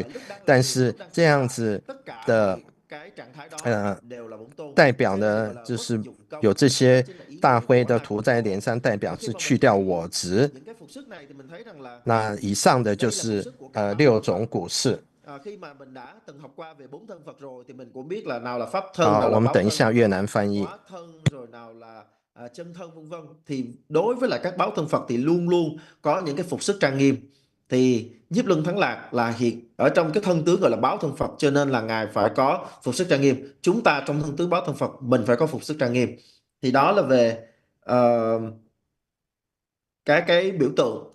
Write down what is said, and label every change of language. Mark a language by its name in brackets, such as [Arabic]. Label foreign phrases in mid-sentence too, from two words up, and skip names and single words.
[Chinese] 但是这样子的代表呢，就是有这些大灰的涂在脸上，代表是去掉我执。那以上的就是6種古事。好，我们等一下越南翻译。 [Vietnamese] chân thân vân vân, thì đối với lại các báo thân Phật thì luôn luôn có những cái phục sức trang nghiêm. Thì Nhiếp Luân Thắng Lạc là hiện ở trong cái thân tướng gọi là báo thân Phật, cho nên là ngài phải có phục sức trang nghiêm. Chúng ta trong thân tướng báo thân Phật mình phải có phục sức trang nghiêm. Thì đó là về cái biểu tượng.